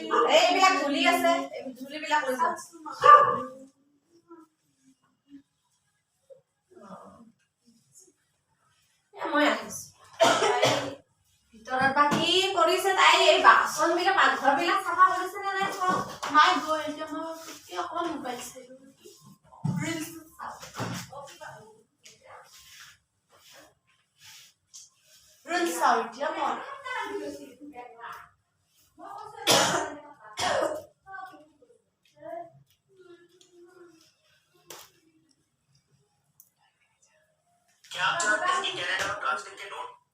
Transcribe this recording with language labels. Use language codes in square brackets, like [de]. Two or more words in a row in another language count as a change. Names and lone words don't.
[as] এইবিলাক ধূলি আছে এই ধূলিবিলাক লৈ যাওক মই আহিছো ভিতৰত বাকী কৰিছে তাই এই বাচন বিলাক পাকঘৰ বিলাক চাফা কৰিছে নে নাই চব মাই গৈ এতিয়া মই অকমান মোবাইল চাইছো ৰিলছ চাওঁ এতিয়া মই [hi] क्या आप जानते हैं कि कनाडा में प्लास्टिक के नोट